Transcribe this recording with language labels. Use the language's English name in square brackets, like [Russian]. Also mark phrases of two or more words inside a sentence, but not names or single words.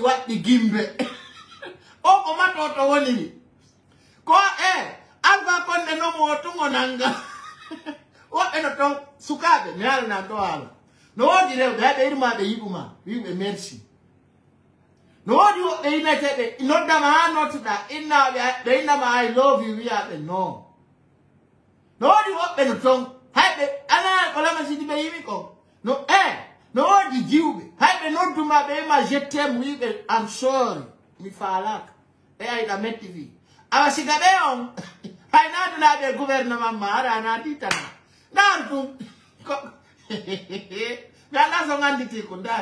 [Fula] waɗɗi gimbe o ko matoto woniri ko Alpha Condé nomo tungo nanga woɓɓe no ton sukaɓe mi halana ɗo haala no wodi rewɓe heɓe irmaɓe yiɗuma wiɓe merci no wodi woɓɓe yineteɓe noddama ha nottuɗa innaɓe ɓe innama [English] I love you [Fula] wiyaɓe non no wodi woɓɓe no ton hayɓe ana ko lama sidi ɓe yimi ko no no wodi jiwɓe hayɓe nodduma ɓe wima [French] je t'aime [Fula] wiɓe [English] I'm sorry [Fula] mi falaka e ayiɗa metti fi awa siga ɓe on hay nadunaɓe gouvernement ma ara natitana nan tum mi anda so ganditi ko ndani